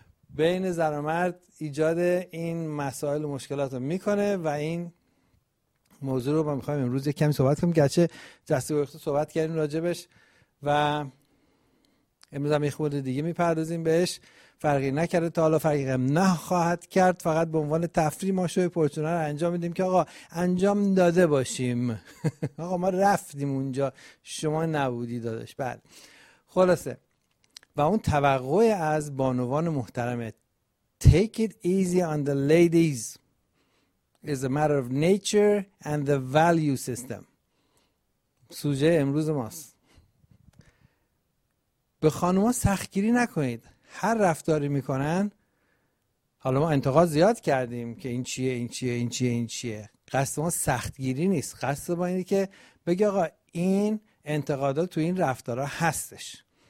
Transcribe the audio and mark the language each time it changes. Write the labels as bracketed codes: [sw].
[fa] بین زن و مرد ایجاد این مسائل و مشکلات رو میکنه و این موضوع رو ما میخوایم امروز یک کمی صحبت کنیم، گرچه جسته و اختصار صحبت کردیم راجبش و امروز هم یک خود دیگه میپردازیم بهش. فرقی نکرده تا حالا، فرقی هم نخواهد کرد، فقط به عنوان تفریح ما شوی پرتونه رو انجام میدیم که آقا انجام داده باشیم. آقا ما رفتیم اونجا، شما نبودی داداش. بله خلاصه. و اون توقع از بانوان محترمه، [en] take it easy on the ladies is a matter of nature and the value system. [fa] سوژه امروز ماست. به خانوما سختگیری نکنید. هر رفتاری میکنن، حالا ما انتقاد زیاد کردیم که این چیه این چیه این چیه این چیه، قصد ما سختگیری نیست، قصد ما اینه که بگی آقا این انتقادات تو این رفتارها هستش.